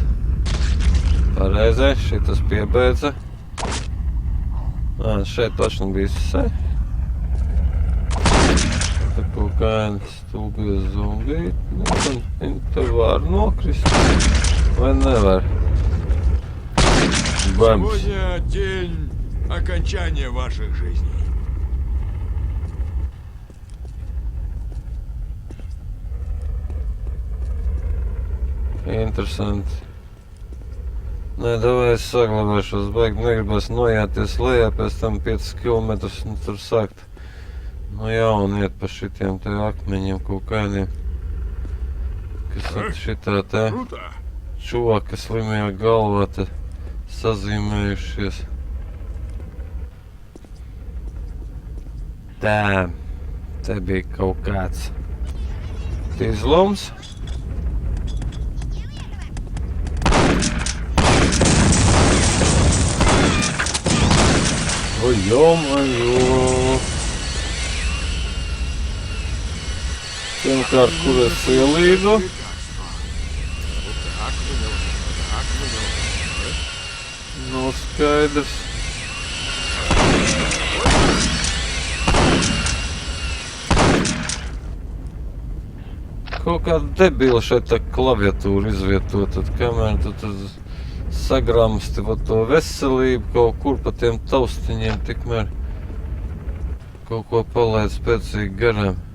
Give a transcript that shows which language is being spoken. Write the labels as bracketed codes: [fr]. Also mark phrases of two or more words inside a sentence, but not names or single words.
[lv] Pareizē, šitas piebeidza. Šeit taču bija se. Te kaut kādi stulbie zombiji. Viņi te var nokrist. Vai nevar? Bams. [ru] Сегодня день окончания ваших жизней. [lv] Interesanti. Nē, davai es saglabāšos, baigi negribas nojāties lejā, pēc tam 5 km un tur sākt no jauna iet pa šitiem te akmeņiem kaut kādiem, kas ir šitā te [ru] Круто. [lv] čoka slimajā galvā te sazīmējušies. Tā, te bija kaut kāds izlums. [ru] Ой, ё-моё! [lv] Pirmkārt, kur es ielīdu? Nav skaidrs. Kaut kāda debila šeit tā klaviatūra izvietot, tad kamēr tu tur sagramsti to veselību kaut kur pa tiem taustiņiem, tikmēr kaut ko palaid spēcīgi garām.